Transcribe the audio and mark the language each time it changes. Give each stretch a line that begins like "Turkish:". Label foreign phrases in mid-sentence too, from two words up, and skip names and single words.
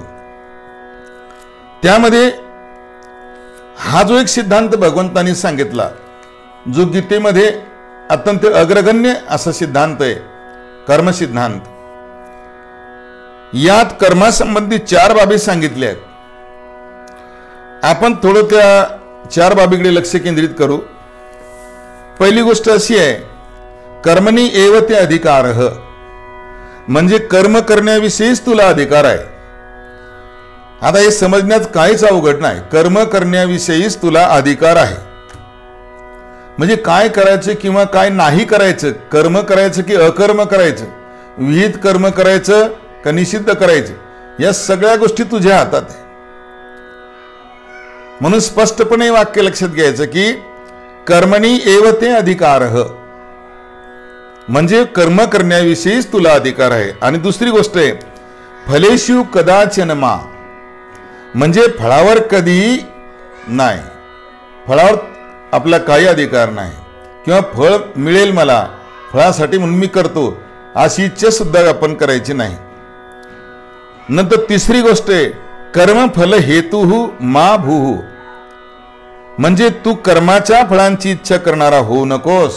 Marathi: त्यामध्ये हा जो एक सिद्धांत भगवंतांनी सांगितला, जो गीतेमध्ये अत्यंत अग्रगण्य असा सिद्धांत आहे, कर्मसिद्धांत. यात कर्मासंबंधी 4 बाबी सांगितल्या आहेत. आपण थोडं त्या 4 बाबीकडे लक्ष केंद्रित करू. पहिली गोष्ट अशी आहे,
Sanskrit: कर्मणी एव ते अधिकारः,
Marathi: म्हणजे कर्म करण्याविषयीच तुला अधिकार आहे. आता हे समजण्यात काहीच अवघड नाही. कर्म करण्याविषयीच तुला अधिकार आहे. म्हणजे काय करायचं किंवा काय नाही करायचं, कर्म करायचं की अकर्म करायचं, विहित कर्म करायचं का निषिद्ध करायचं, या सगळ्या गोष्टी तुझ्या हातात आहे. म्हणून स्पष्टपणे वाक्य लक्षात घ्यायचं की
Sanskrit: कर्मणी एव ते अधिकारः,
Marathi: म्हणजे कर्म करण्याविषयीच तुला अधिकार आहे. आणि दुसरी गोष्ट आहे,
Sanskrit: फलेषु कदाचन मा,
Marathi: म्हणजे फळावर कधी नाही. फळावर आपला काही अधिकार नाही किंवा फळ मिळेल मला, फळासाठी म्हणून मी करतो अशी इच्छा सुद्धा आपण करायची नाही. नंतर तिसरी गोष्ट आहे,
Sanskrit: कर्मफल हेतुहु मा भूहु,
Marathi: म्हणजे तू कर्माच्या फळांची इच्छा करणारा होऊ नकोस.